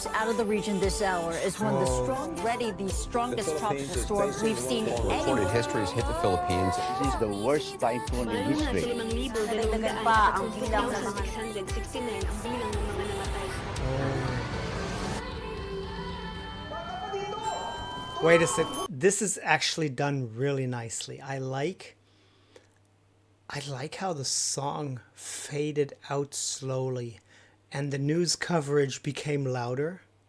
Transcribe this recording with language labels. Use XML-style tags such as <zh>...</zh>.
<en>news out of the region this hour as one of the the strongest tropical storm we've seen Recorded history has hit the Philippines. This is the worst typhoon in history.</en> <tl>Dagdagan pa ang bilang ng mga 669 ang bilang ng mga namatay.</tl> <en>Wait a sec. This is actually done really nicely. I like how the song faded out slowly and the news coverage became louder.</en>